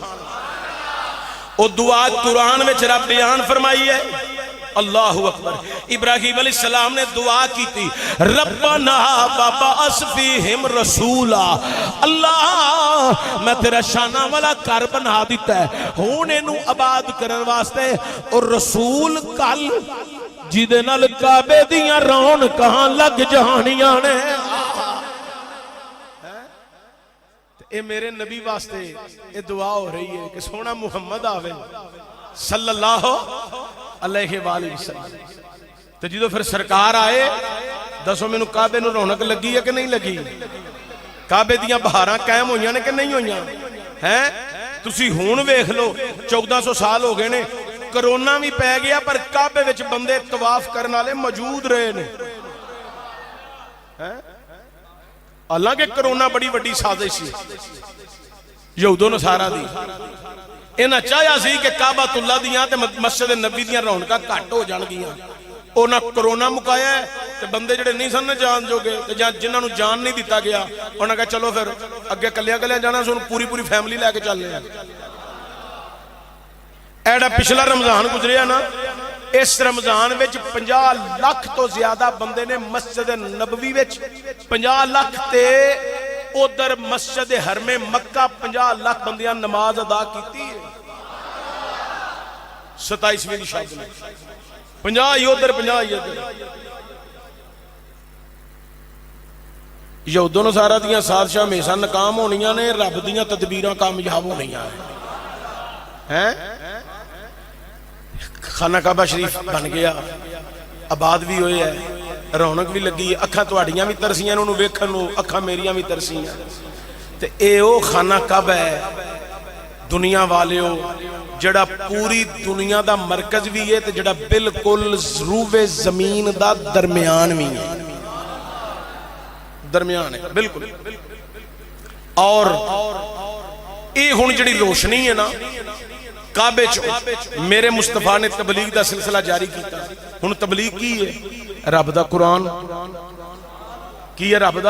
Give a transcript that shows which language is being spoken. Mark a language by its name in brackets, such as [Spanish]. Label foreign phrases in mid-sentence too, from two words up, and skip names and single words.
[Punjabi] او دعا قرآن وچ رب بیان فرمائی ہے، [Arabic] اللہ اکبر۔ [Urdu] ابراہیم علیہ السلام نے دعا کی تھی، [Arabic] ربنا وابعث فیہم رسولا، [Punjabi] اللہ میں تیرا شانہ والا گھر بنا دیتا ہے، ہن اینو آباد کرن واسطے، اور رسول کل جیدے نال کعبے دیاں رونقاں لگ جانیاں نے۔ اے میرے نبی واسطے اے دعا ہو رہی ہے کہ سونا محمد آوے [Arabic] صلی اللہ علیہ وآلہ وسلم۔ [Punjabi] تو جدو پھر سرکار آئے، دسو میں نو کعبے نو رونق لگی ہے کہ نہیں لگی؟ کعبے دیاں بہاراں قائم ہوئیاں نے کہ نہیں ہوئیاں ہیں؟ تسی ہون ویکھ لو، 1400 سال ہو گئے نے، کرونا بھی پہ گیا پر کعبے وچ بندے طواف کرنے والے موجود رہے نے۔ اللہ کے کرونا بڑی وڈی سازش سی یہود و نصارہ دی، انہاں چاہیا سی کہ کعبۃ اللہ دیاں تے مسجد نبی دیاں رونقاں گھٹ ہو جان گیاں، انہاں کرونا مکایا ہے تے بندے جڑے نہیں سن جان جوگے تے جنہاں نو جان نہیں دیتا گیا، انہاں کہا چلو پھر اگے کلیاں کلیاں جانا سن، [Urdu] پوری فیملی لے کے چل رہے ہیں۔ [Punjabi] ایڈا پچھلا رمضان گزریا نا، اس رمضان وچ 50 لاکھ تو زیادہ بندے نے مسجد نبوی وچ، 50 لاکھ تے ادھر مسجد حرم مکہ 50 لاکھ بندیاں نماز ادا کیتی ہے 27ویں شب میں، 50 ہی ادھر 50 ہی ادھر۔ یہود و نصارہ دیاں سازشاں ہمیشہ ناکام ہونیاں نے، رب دیاں تدبیراں کامیاب ہونیاں ہیں۔ خانہ کعبہ شریف بن گیا، آباد بھی ہوئے ہے، رونق بھی لگی ہے، اکھاں تواڈیاں بھی ترسیاں انہوں ویکھن نوں، اکھاں میریاں بھی ترسیاں، تے اے او خانہ کعبہ ہے دنیا والے ہو جڑا پوری دنیا دا مرکز بھی ہے تے جڑا بالکل روئے زمین دا درمیان بھی ہے، درمیان ہے بالکل۔ اور اے ہن جڑی روشنی ہے نا کعبے چ، میرے مصطفیٰ نے تبلیغ دا سلسلہ جاری کیتا، ہن تبلیغ کی ہے رب دا قرآن کی ہے، رب دا۔